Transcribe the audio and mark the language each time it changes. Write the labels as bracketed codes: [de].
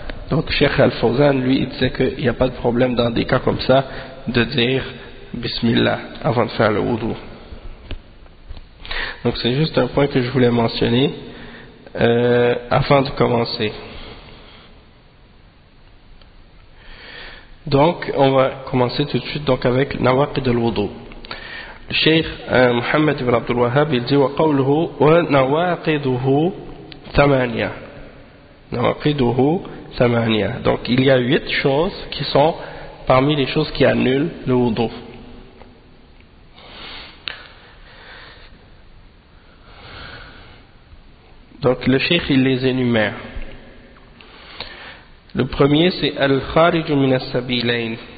[fr] Donc, Cheikh Al-Fawzan, lui, il disait qu'il n'y a pas de problème dans des cas comme ça de dire Bismillah avant de faire le wudu. Donc, c'est juste un point que je voulais mentionner avant de commencer. Donc, on va commencer tout de suite donc avec Nawaqid al-Wudu. [ar] الشيخ محمد بن عبد الوهاب يجي وقوله ونواقضه ثمانية نواقضه ثمانية. [fr] Donc il y a huit choses qui sont parmi les choses qui annulent le wudu. Donc le cheikh il les énumère. Le premier c'est [ar] al-kharij min as-sabilayn.